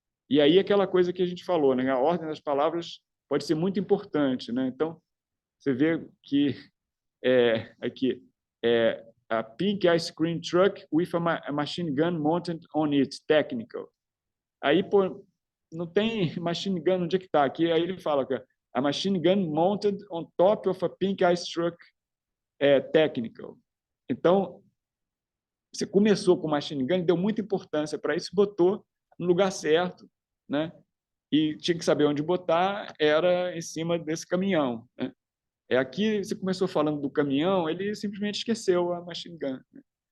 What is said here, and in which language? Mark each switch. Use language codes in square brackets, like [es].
[pt] E aí aquela coisa que a gente falou, né, a ordem das palavras pode ser muito importante, né? Então você vê que aqui [en] a pink ice cream truck with a machine gun mounted on it, technical. [pt] Aí pô, não tem machine gun, onde é que está aqui? Aí ele fala que [en] a machine gun mounted on top of a pink ice truck technical. [pt] Então você começou com machine gun, deu muita importância para isso, botou no lugar certo, né? E tinha que saber onde botar, era em cima desse caminhão, né? Aqui você começou falando do caminhão, ele simplesmente esqueceu a machine gun, né?